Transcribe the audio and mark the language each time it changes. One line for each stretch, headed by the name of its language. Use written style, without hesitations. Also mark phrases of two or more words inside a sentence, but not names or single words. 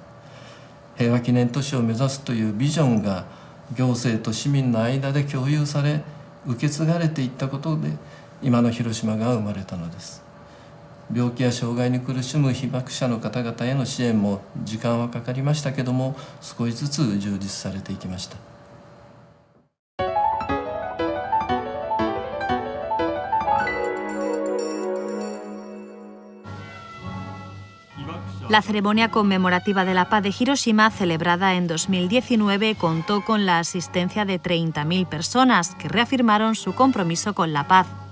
Japanese: 平和記念都市を目指すというビジョンが行政と市民の間で共有され受け継がれていったことで今の広島が生まれたのです。病気や障害に苦しむ被爆者の方々への支援も時間はかかりましたけども少しずつ充実されていきました。
Spanish: La ceremonia conmemorativa de la paz de Hiroshima, celebrada en 2019, contó con la asistencia de 30.000 personas que reafirmaron su compromiso con la paz.